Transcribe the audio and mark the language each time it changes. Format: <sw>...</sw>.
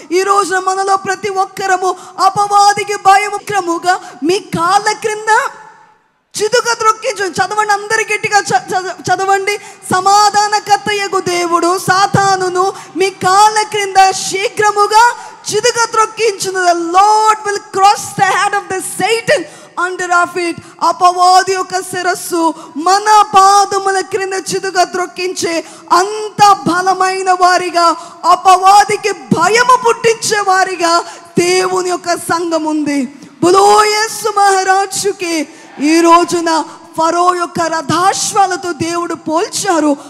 <te>ఈ రోజున మనలో ప్రతి ఒక్కరము అపవాదికి భయముగా మీ కాళ్ళ క్రింద చిదుక త్రొక్కించు. చదవండి, అందరి గట్టిగా చదవండి. సమాధానకర్తయగు దేవుడు సాతానును మీ కాళ్ళ క్రింద శీఘ్రముగా చిదుక త్రొక్కించును.</te> <en>The Lord will cross the head of the Satan under our feet.</en> <te>అపవాది యొక్క శిరస్సు మన పాదముల క్రింద చిదుగా త్రొక్కించే అంత బలమైన వారిగా, అపవాదికి భయము పుట్టించే వారిగా దేవుని యొక్క సంఘం ఉంది. బోలో యేసు మహారాజుకి. ఈ రోజున ఫరో యొక్క రథాశ్వాలతో దేవుడు పోల్చారు.</te>